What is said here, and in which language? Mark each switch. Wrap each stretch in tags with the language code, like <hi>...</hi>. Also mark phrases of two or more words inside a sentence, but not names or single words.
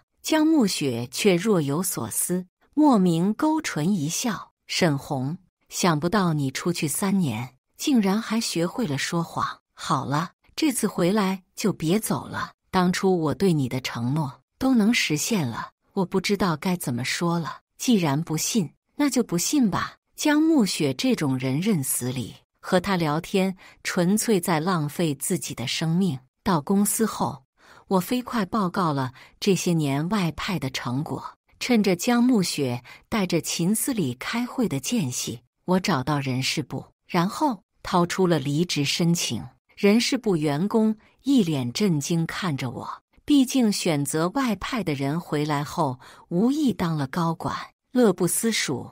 <zh>江暮雪卻若有所思，莫名勾唇一笑：“沈紅，想不到你出去3年，竟然還學會了說謊。好了，這次回來就別走了。當初我對你的承諾都能實現了，我不知道該怎麼說了。既然不信，那就不信吧。” 江暮雪這種人認死理，和他聊天純粹在浪費自己的生命。到公司後，我飛快報告了這些年外派的成果。趁着江暮雪帶着秦思禮開會的間隙，我找到人事部，然後掏出了離職申請。人事部員工一臉震驚看着我，畢竟選擇外派的人回來後，無意當了高管，樂不思蜀。</zh>